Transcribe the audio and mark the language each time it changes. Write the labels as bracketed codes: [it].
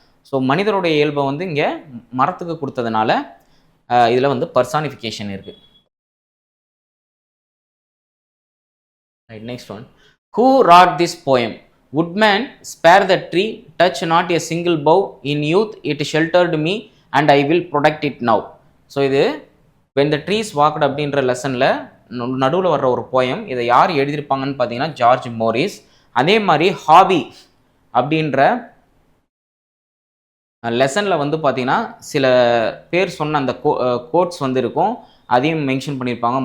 [ta] So மனிதருடைய இயல்பை வந்து இங்கே மரத்துக்கு கொடுத்ததுனால இதில் வந்து பர்சானிஃபிகேஷன் இருக்குது. [en] Next one, who wrote this poem? Woodman, spare the tree, touch not a single bough. In youth it sheltered me and I will protect it now. [ta] So இது when the trees walked அப்படின்ற லெசனில் நடுவில் வர்ற ஒரு poem. இதை யார் எழுதியிருப்பாங்கன்னு பார்த்தீங்கன்னா George Morris. அதே மாதிரி ஹாபி அப்படின்ற லெசனில் வந்து பார்த்தீங்கன்னா சில பேர் சொன்ன அந்த கோட்ஸ் வந்து இருக்கும், அதையும் மென்ஷன் பண்ணியிருப்பாங்க.